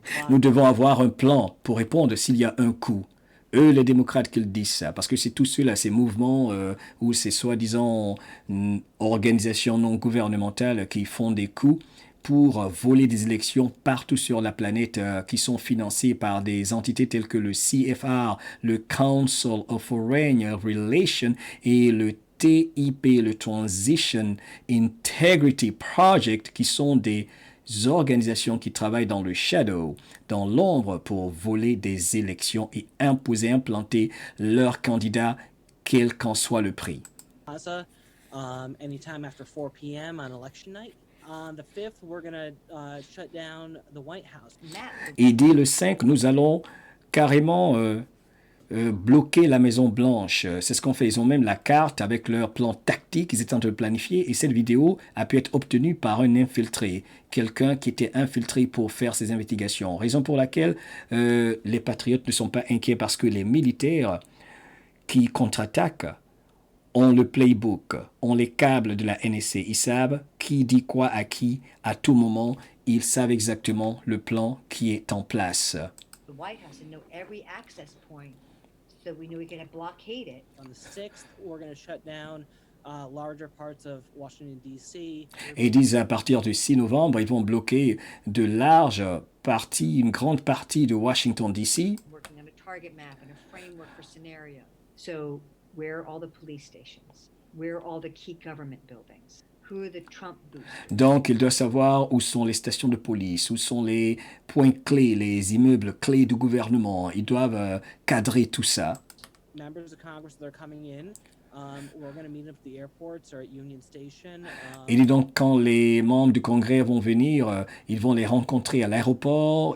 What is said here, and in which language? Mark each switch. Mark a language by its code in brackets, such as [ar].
[fr] Nous devons avoir un plan pour répondre s'il y a un coup. Eux, les démocrates, qu'ils disent ça, parce que c'est tous ceux-là, ces mouvements ou ces soi-disant organisations non gouvernementales qui font des coups pour voler des élections partout sur la planète qui sont financées par des entités telles que le CFR, le Council of Foreign Relations et le TIP, le Transition Integrity Project, qui sont des organisations qui travaillent dans le shadow, dans l'ombre, pour voler des élections et imposer, implanter leurs candidats, quel qu'en soit le prix. [en] Anytime after 4 p.m. on election night. On the 5th, we're going to shut down the White House. [fr] Et dès le 5, nous allons carrément bloquer la Maison-Blanche. C'est ce qu'on fait. Ils ont même la carte avec leur plan tactique. Ils étaient en train de planifier. Et cette vidéo a pu être obtenue par un infiltré. Quelqu'un qui était infiltré pour faire ces investigations. Raison pour laquelle les patriotes ne sont pas inquiets, parce que les militaires qui contre-attaquent ont le playbook, ont les câbles de la NSC. Ils savent qui dit quoi à qui à tout moment. Ils savent exactement le plan qui est en place. [en] The White House and know every access point, so we knew we could blockade it. On the 6th, we're going to shut down larger parts of Washington, D.C. [fr] Et ils disent à partir du 6 novembre, ils vont bloquer de larges parties, une grande partie de Washington, D.C. [en] Working on a target map and a framework for scenario. So where are all the police stations? Where are all the key government buildings? Who are the Trump boosters? [fr] Donc, ils doivent savoir où sont les stations de police, où sont les points clés, les immeubles clés du gouvernement. Ils doivent cadrer tout ça. [en] Members of Congress, they're coming in. We're going to meet up at the airports or at Union Station. [fr] Et donc, quand les membres du Congrès vont venir, ils vont les rencontrer à l'aéroport.